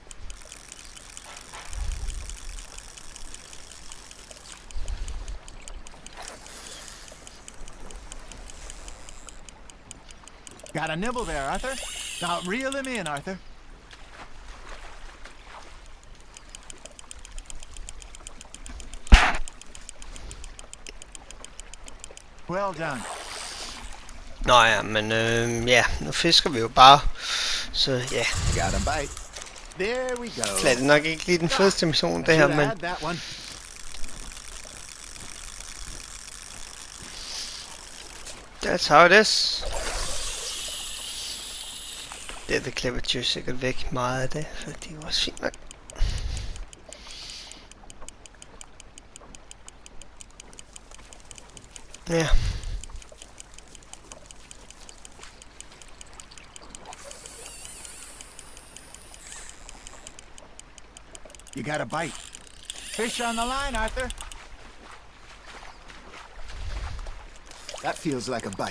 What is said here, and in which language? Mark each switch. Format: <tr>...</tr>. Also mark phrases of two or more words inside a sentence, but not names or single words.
<en>Got a nibble there, Arthur. Now reel him in, Arthur. Well done.</en> <da>Nå ja, men ja, nu fisker vi jo bare. Så ja.</da> <en>Got a bite. There we go.</en> <da>Det er nok ikke lige den første mission, det her, men...</da> <en>That's how it is.</en> <da>Det klipper jo sikkert væk meget af det, for det var også fint nok. Ja.</da> <en>You got a bite. Fish on the line, Arthur. That feels like a bite.</en>